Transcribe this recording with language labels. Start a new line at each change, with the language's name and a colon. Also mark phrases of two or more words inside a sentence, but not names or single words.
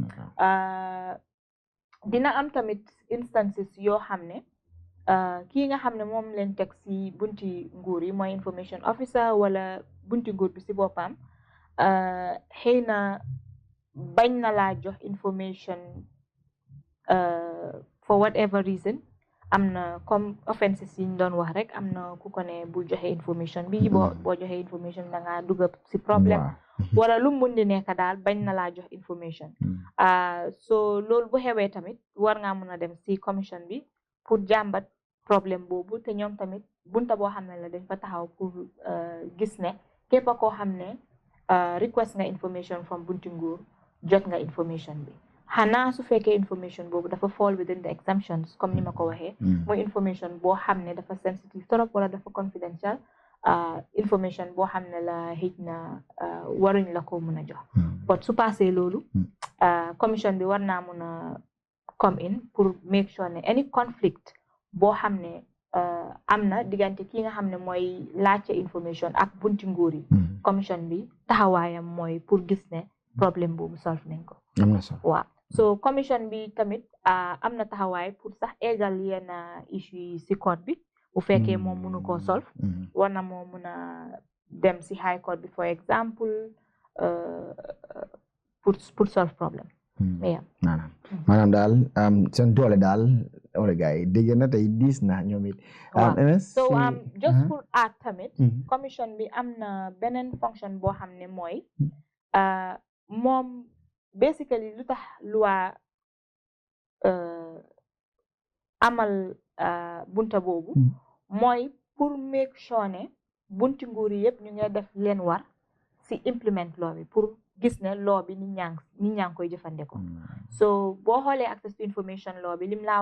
Wolof: dina am tamit instances yoo xam ne kii nga xam ne moom leen teg si bunti nguur yi mooy
English: information officer
Wolof: wala bunti nguur bi si boppam xëy na bañ na laa jox information
English: for whatever reason
Wolof: am na comme offenses yi ñu doon wax rek am na ku ko ne bul joxe information bi boo joxe information da ngaa dugg si problème wala lu mun di nekk daal bañ na laa jox information so loolu bu xewee tamit war ngaa mën a dem si commission bi pour jàmbat problème boobu te ñoom tamit bunta boo xam ne la dañ fa taxaw pour gis ne képp koo xam ne request nga
English: information from
Wolof: bunti nguur jot nga information bi xanaa su fekkee information boobu dafa
English: fall within the exemptions
Wolof: comme ni ma ko waxee mooy information boo xam ne dafa sensitive trop wala dafa
English: confidential information
Wolof: boo xam ne la xëj na waruñ la ko mën a jox but su passé loolu commission bi war naa mën a
English: come in
Wolof: pour
English: make sure
Wolof: ne
English: any conflict
Wolof: boo xam ne am na diggante ki nga xam ne mooy laajte information ak bunti nguur yi commission bi taxawaayam mooy pour gis ne problème boobu solve nañ ko waaw so commission bi tamit am na taxawaay pour sax égal yenn issue yi si court bi bu fekkee moom mënu koo solve war na moo mën a dem si
English: high court
Wolof: bi
English: for example
Wolof: pour solve problème maanaam daal seen doole daal wala gars yi dégg na tey diis na ñoom it
English: so just
Wolof: pour add tamit commission bi am na beneen fonction boo xam ne mooy moom basically lu tax loi amal bunta boobu mooy pour
English: make sure
Wolof: ne bunti nguur yi yëpp ñu ngi def leen war si
English: implement law
Wolof: bi pour gis ne law bi nit ñaa ngi koy jëfandikoo so boo xoolee
English: access to information law
Wolof: bi lim laa